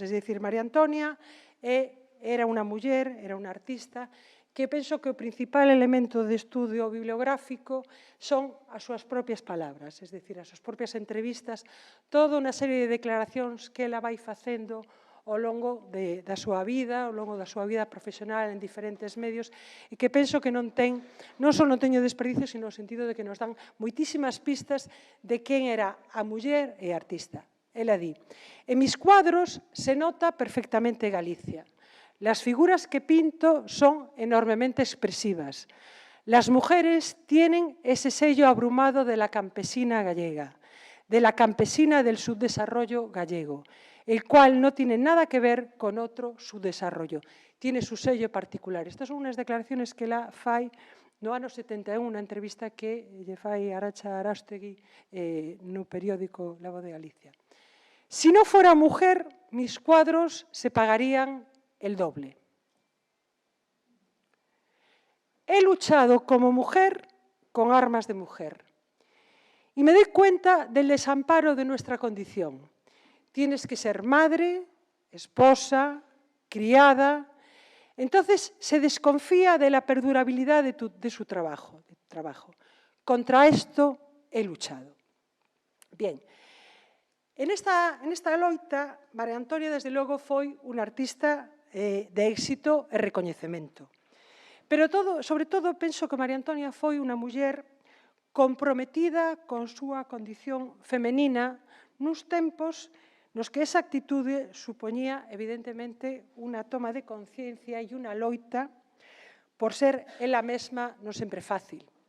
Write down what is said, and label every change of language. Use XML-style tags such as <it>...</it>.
<gl>É dicir, María Antonia era unha muller, era unha artista, que penso que o principal elemento de estudio bibliográfico son as súas propias palabras, é dicir, as súas propias entrevistas, toda unha serie de declaracións que ela vai facendo ao longo da súa vida, ao longo da súa vida profesional en diferentes medios, e que penso que non só non teño desperdicio, sino no sentido de que nos dan moitísimas pistas de quen era a muller e a artista.</gl> <es>Ela di: en mis cuadros se nota perfectamente Galicia. Las figuras que pinto son enormemente expresivas. Las mujeres tienen ese sello abrumado de la campesina gallega, de la campesina del subdesarrollo gallego, el cual no tiene nada que ver con otro subdesarrollo. Tiene su sello particular.</es> <gl>Estas son unas declaraciones que la fai no ano 71, unha entrevista que lle fai Aracha Arástegui no periódico La Voz de Galicia.</gl> <es>Si no fuera mujer, mis cuadros se pagarían el doble. He luchado como mujer con armas de mujer y me doy cuenta del desamparo de nuestra condición. Tienes que ser madre, esposa, criada. Entonces se desconfía de la perdurabilidad de su trabajo. Contra esto he luchado.</es> <gl>Bien, en esta loita, María Antonia, desde logo, foi unha artista de éxito e recoñecemento. Pero sobre todo penso que María Antonia foi unha muller comprometida con súa condición femenina nuns tempos nos que esa actitude supoñía evidentemente unha toma de conciencia e unha loita por ser ela mesma non sempre fácil.</gl>